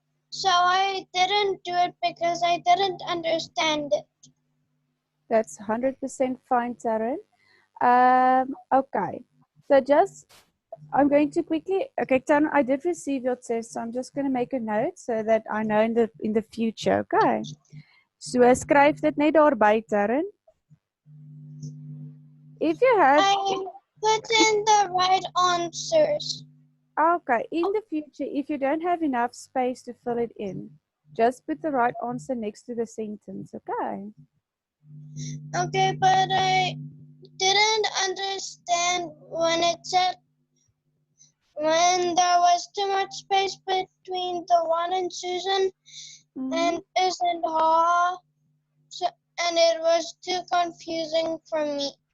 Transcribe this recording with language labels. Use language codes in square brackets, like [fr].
[en] So I didn't do it because I didn't understand it. That's 100% fine, Taryn. Okay. So I'm going to quickly, okay, Taryn, I did receive your test, so I'm just going to make a note so that I know in the future, okay? [af] So skryf dit net daarby, Taryn. [en] If you have... I put in the right answers. Okay, in the future, if you don't have enough space to fill it in, just put the right answer next to the sentence, okay? Okay, but I didn't understand when it said when there was too much space between the one and Susan and isn't her, so, and it was too confusing for me.